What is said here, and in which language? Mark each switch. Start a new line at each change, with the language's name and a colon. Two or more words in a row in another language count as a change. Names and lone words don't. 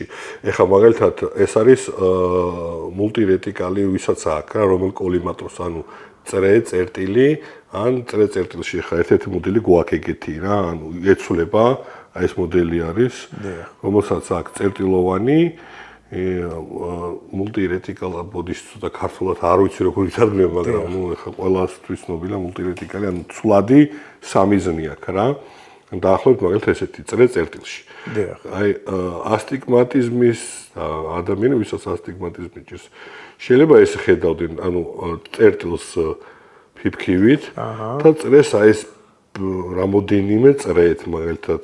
Georgian: ეხლა მაგალითად ეს არის მულტირეტიკალი, ვისაც აქვს რა, რომელ კოლიმატორს, ანუ წრე, წერტილი, ან წრე წერტილში ხა ერთ-ერთი მოდელი გვაქვს ეგეთი რა, ანუ ეცვლება, აი ეს მოდელი არის, რომელსაც აქვს წერტილოვანი
English: multi-retical body-
Georgian: ს ცოტა ქართულად არ ვიცი როგორ ითარგმნება, მაგრამ ნუ ეხლა ყველასთვის ცნობილია multi-retical, ანუ ცვლადი სამიზნე აქვს რა. დაახლოებით მაგალითად ესეთი წრე წერტილში. აი ასტიგმატიზმის ადამიანები, ვისაც ასტიგმატიზმი ჭირს, შეიძლება ეს ხედავდნენ, ანუ წერტილს ფიფქივით და წრეს აი ეს რამოდენიმე წრეეთ მაგალითად.